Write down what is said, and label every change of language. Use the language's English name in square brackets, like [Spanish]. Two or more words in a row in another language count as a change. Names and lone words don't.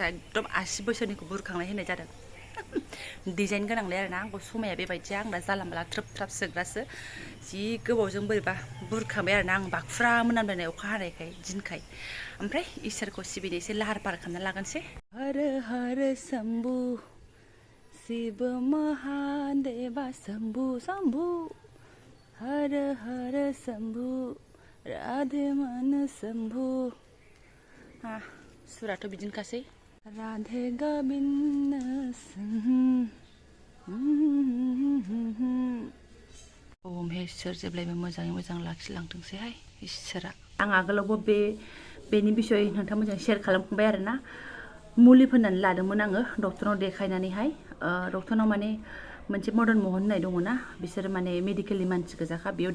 [Bodo] एकदम 80 बोसोरनिखौ बुरखांनाय होनाय जादों डिजाइन गोनांलाय आरोना आंखौ समाया बेबायदि आंना जाला माला थ्रोब थ्राब सोग्रासो जि गोबावजों बोरैबा बुरखांबाय आरोना आं बाखुरा मोनामलायनाय अखा हानायखाय दिनखाय ओमफ्राय इसोरखौ सिबिनो एसे लाहार फाहार खालामना लागोनसै [Hindi] हर हर शंभु शिव महादेवा शंभु शंभु हर हर शंभु राधे मन शंभु [Bodo] सुराथ' बिदिनोखासै राधे गोविन्द ओम हे इसोर जेब्लायबो मोजाङै मोजां लाखिलांथोंसैहाय इसोरा आं आगोलावबो बेनि बिसय नोंथांमोनजों शेयार खालामखांबाय आरोना मुलि फोननानै लादोंमोन आङो डक्टरनाव देखायनानैहाय डक्टरनाव माने मोनसे मदन महन होननाय दङना बिसोर माने मेडिकेलनि मानसि गोजाखा बेयाव